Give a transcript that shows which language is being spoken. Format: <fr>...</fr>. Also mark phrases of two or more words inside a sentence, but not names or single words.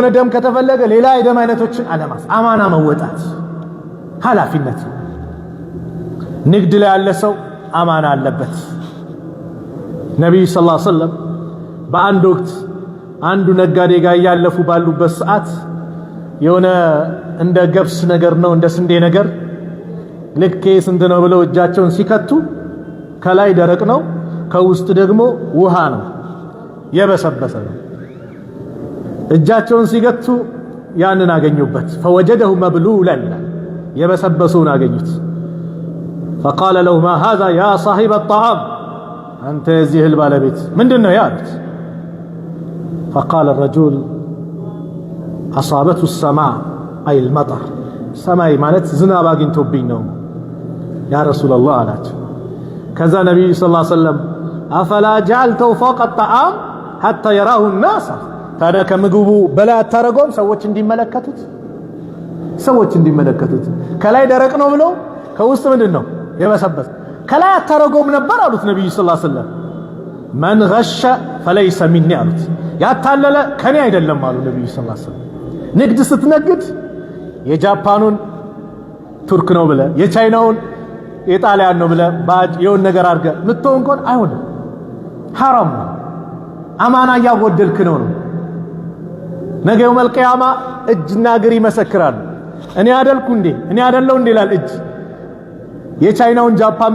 <am>ደም ከተፈለገ ሌላ የደም አይነቶችን አለማስ፣ አማና መወጣት ኃላፊነት ነው። ንግድ ላይ ያለ ሰው አማና አለበት። ነብዩ</am> <ar>صلى الله عليه وسلم</ar> <am>በአንድ ወቅት አንዱ ነጋዴ ጋር ያለፉ ባሉበት ሰዓት የሆነ እንደ ገብስ ነገር ነው እንደ ስንዴ ነገር ልክ ስንት ነው ብለው እጃቸውን ሲከቱ ከላይ ደረቅ ነው፣ ከውስጥ ደግሞ ውሃ ነው፣ የበሰበሰ ነው። እጃቸውን ሲገቱ ያንን አገኙበት።</am> <ar>فوجده مبلولا፣</ar> <am>የበሰበሰውን አገኙት።</am> <ar>فقال له ما هذا يا صاحب الطعام، أنت</ar> <am>የዚህ እህል ባለቤት ምንድነው ያሉት?</am> <ar>فقال الرجل أصابته السماء أي المطر،</ar> <am>ሰማይ ማለት ዝናብ አግኝቶብኝ ነው</am> <ar>يا رسول الله</ar> <am>አላቸው። ከዛ ነብዩ</am> <ar>صلى الله عليه وسلم أفلا جعلته فوق الطعام حتى يراه الناس،</ar> <am>ታዲያ ከምግቡ በላይ አታረገውም ሰዎች እንዲመለከቱት? ከላይ ደረቅ ነው ብለው ከውስጥ ምንድነው የበሰበሰ? ከላይ አታረገውም ነበር አሉት ነብዩ</am> <ar>صلى الله عليه وسلم። من غش فليس مني</ar> <am>አሉት። ያታለለ ከኔ አይደለም አሉ ነብዩ</am> <ar>صلى الله عليه وسلم።</ar> <am>ንግድ ስትነግድ የጃፓኑን ቱርክ ነው ብለ የቻይናውን የጣሊያን ነው ብለ ባጅ የሆነ ነገር አድርገ ምትሆን እንኳን አይሆንም፣ ሐራም ነው። አማና ያጎደልክ ነው። ነገ</am> <ar>يوم القيامة</ar> <am>እጅና እግር ይመሰክራሉ። እኔ አይደለው እንዴ ይላል እጅ። የቻይናውን ጃፓን</am>